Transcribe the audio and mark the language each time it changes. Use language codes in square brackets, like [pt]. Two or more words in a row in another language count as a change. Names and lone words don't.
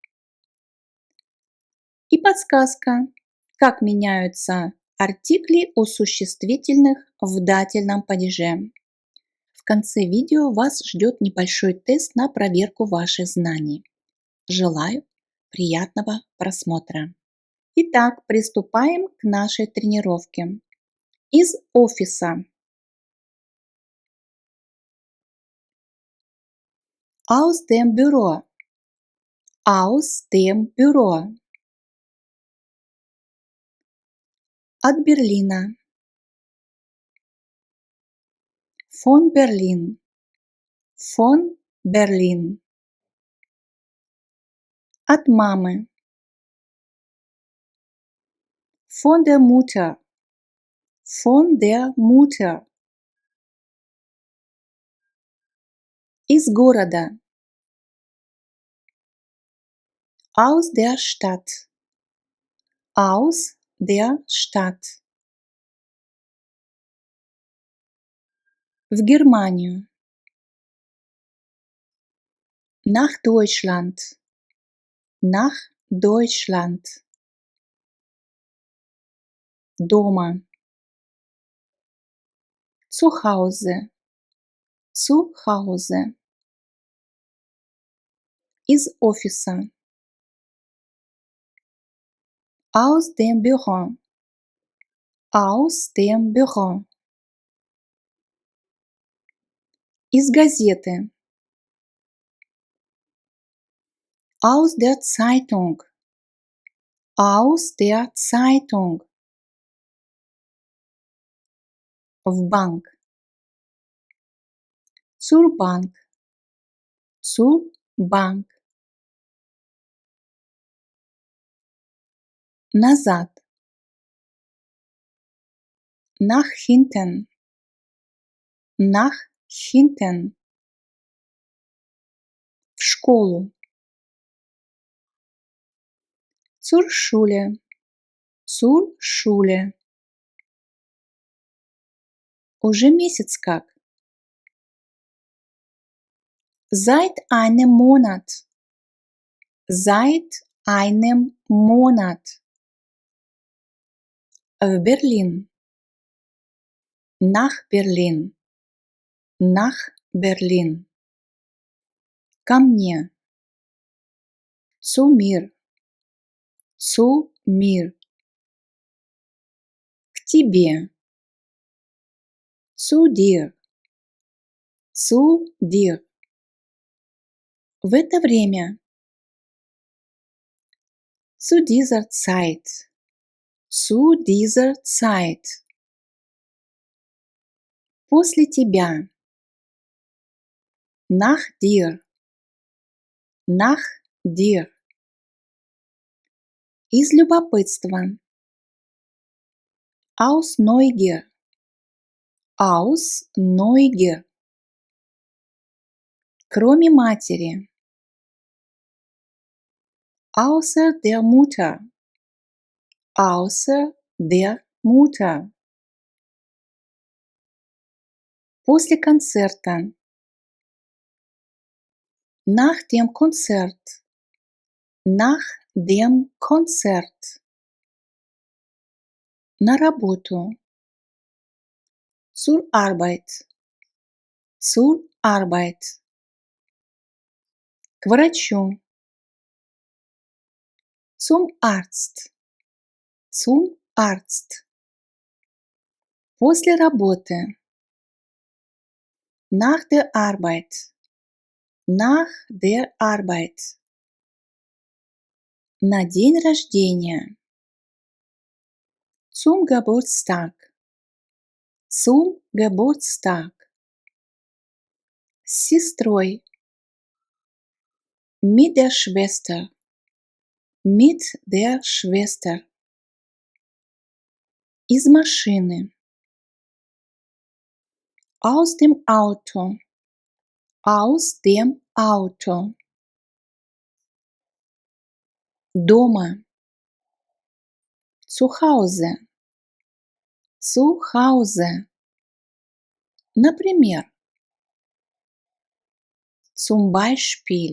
[ru] И подсказка, как меняются артикли у существительных в дательном падеже. В конце видео вас ждет небольшой тест на проверку ваших знаний. Желаю приятного просмотра. Итак, приступаем к нашей тренировке. Из офиса. [de] Aus dem Büro. Aus dem Büro. [ru] От Берлина. [de] Von Berlin. Von Berlin. [ru] От мамы. [de] Von der Mutter. Von der Mutter. [ru] Из города. [de] Aus der Stadt. Aus der Stadt. [ru] В Германию. [de] Nach Deutschland. Nach Deutschland. [ru] Дома. [de] Zu Hause. Zu Hause. [ru] Из офиса. [de] Aus dem Büro. Aus dem Büro. [ru] Из газеты. [de] Aus der Zeitung. Aus der Zeitung. [ru] В банк. [de] Zur Bank. Zur Bank. [ru] Назад. [de] Nach hinten. Nach hinten. [ru] В школу. [de] Zur Schule. Zur Schule. [ru] Уже месяц как. [de] Seit einem Monat. Seit einem Monat. [ru] В Berlin. [de] Nach Berlin. Nach Berlin. [ru] Ко мне. [de] Zu mir. Zu mir. [ru] К тебе. [de] Zu dir. Zu dir. [ru] В это время. [de] Zu dieser Zeit. Zu dieser Zeit. [ru] После тебя. [de] Nach dir. Nach dir. [ru] Из любопытства. [de] Aus Neugier. Aus Neugier. [ru] Кроме матери. [de] Außer der Mutter. Außer der Mutter. [ru] После концерта. [de] Nach dem Konzert. Nach dem Konzert. [ru] На работу. [de] Zur Arbeit. Zur Arbeit. [ru] К врачу. [de] Zum Arzt. Zum Arzt. [ru] После работы. [de] Nach der Arbeit. Nach der Arbeit. [ru] На день рождения. [de] Zum Geburtstag. Zum Geburtstag. [ru] С сестрой. [de] Mit der Schwester. Mit der Schwester. [ru] Из машины. [de] Aus dem Auto. Aus dem Auto. [ru] Дома. [de] Zu Hause. Zu Hause. [ru] Например. [de] Zum Beispiel.